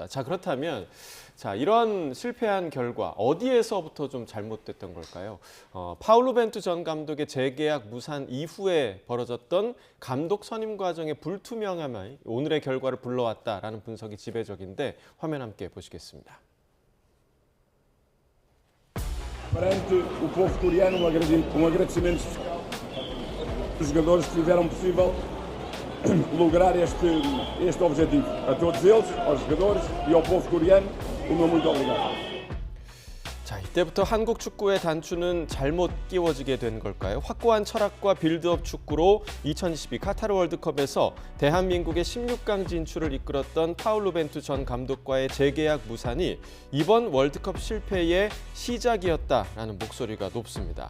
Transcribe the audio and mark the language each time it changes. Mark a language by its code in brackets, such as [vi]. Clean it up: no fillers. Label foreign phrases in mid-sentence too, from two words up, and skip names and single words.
[ko] 자, 그렇다면 자, 이런 실패한 결과 어디에서부터 좀 잘못됐던 걸까요? 파울로 벤투 전 감독의 재계약 무산 이후에 벌어졌던 감독 선임 과정의 불투명함이 오늘의 결과를 불러왔다라는 분석이 지배적인데 화면 함께 보시겠습니다. [pt] Perante o povo coreano, agradecimento dos jogadores que fizeram possível lograr este objetivo. A todos eles, aos jogadores e ao povo coreano, o meu muito obrigado. [ko] 자, 이때부터 한국 축구의 단추는 잘못 끼워지게 된 걸까요? 확고한 철학과 빌드업 축구로 2022 카타르 월드컵에서 대한민국의 16강 진출을 이끌었던 파울로 벤투 전 감독과의 재계약 무산이 이번 월드컵 실패의 시작이었다라는 목소리가 높습니다.